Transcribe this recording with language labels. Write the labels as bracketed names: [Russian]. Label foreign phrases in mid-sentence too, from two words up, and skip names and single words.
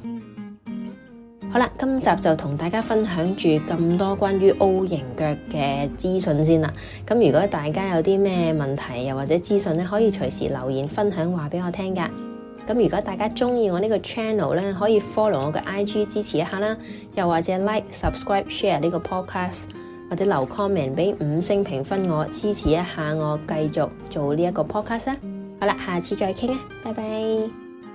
[Cantonese] 好啦，今集就同大家分享住咁多關於 O 型腳嘅資訊先啦。咁如果大家有啲咩問題又或者資訊咧，可以隨時留言分享話俾我聽噶。咁如果大家中意我呢個 channel 咧，可以 follow 我嘅 IG 支持一下啦，又或者 [English] like、subscribe、share [Cantonese] 呢個 podcast，或者留 comment 俾5星評分我，支持一下我繼續做呢一個 podcast 啦。好啦，下次再傾啊，拜拜。